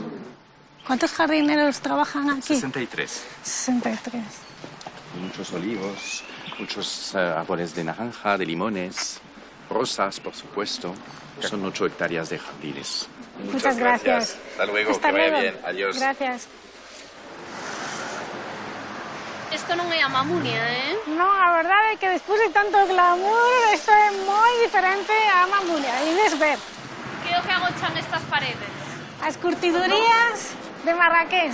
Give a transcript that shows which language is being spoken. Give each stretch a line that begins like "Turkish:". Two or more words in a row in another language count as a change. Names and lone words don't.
Spanish: ¿Cuántos jardineros trabajan aquí? 63. 63. Muchos olivos, muchos árboles de naranja, de limones, rosas, por supuesto. Son 8 hectáreas de jardines. Muchas gracias. Hasta luego, Hasta que vaya luego. bien. Adiós. Gracias.
Galician: Isto non é a Mamunia, ¿eh? No, a verdade é que despois de tanto glamour, isto é moi diferente á Mamunia. Ides ver Que é o que agochan estas paredes? as curtidurías de Marrakech.